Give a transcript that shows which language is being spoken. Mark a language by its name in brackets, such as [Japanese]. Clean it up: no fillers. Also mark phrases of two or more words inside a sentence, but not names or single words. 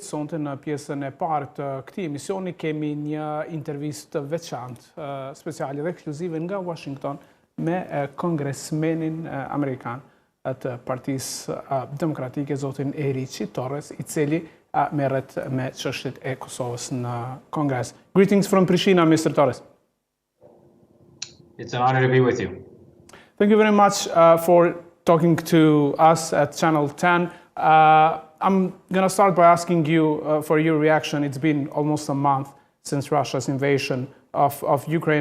[Albanian] Sonte në pjesën e parë të këtij emisioni kemi një intervistë veçantë, speciale dhe ekskluzive nga Washington me kongresmenin amerikan të Partisë Demokratike, zotin Riçi Torres, i cili merret me çështjet e Kosovës në Kongres. [English] Greetings from Prishtina, Mr. Torres. It's an honor to be with you. Thank you very much for talking to us at Channel 10. I'm going to start by asking you for your reaction. It's been almost a month since Russia's invasion of Ukraine.